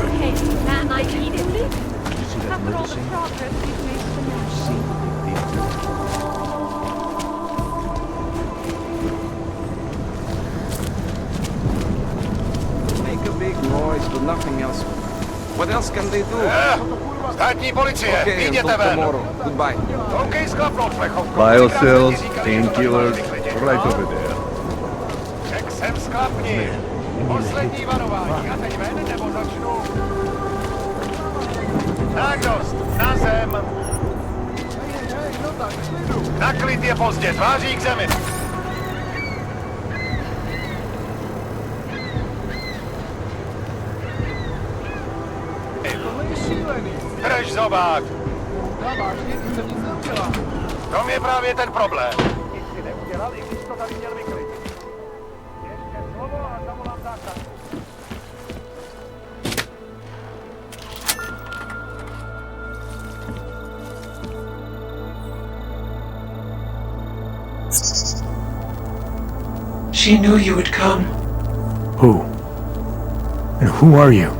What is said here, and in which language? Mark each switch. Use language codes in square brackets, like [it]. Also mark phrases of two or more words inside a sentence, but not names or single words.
[en] Hey, man, I need it. After all the progress we've made Make a big noise, but nothing else. What else can they do? [cs] Státní policie, [en] Okay, [cs] vyjděte [en] until [cs] ven. [en] tomorrow. Goodbye. [cs] OK, sklapnout plechovku. [en] Biocells, painkillers, right over there. [cs] Ček sem sklapni. Poslední varování. A teď ven, nebo začnu. Tak dost, na zem. Na klid je pozdě, tváří k zemi. Drž zobák! V tom je právě ten problém. Nic si neudělal, i když to tady měl vyklidit. Ještě slovo a zavolám záchranku. [en] She knew you would come. Who? And who are you?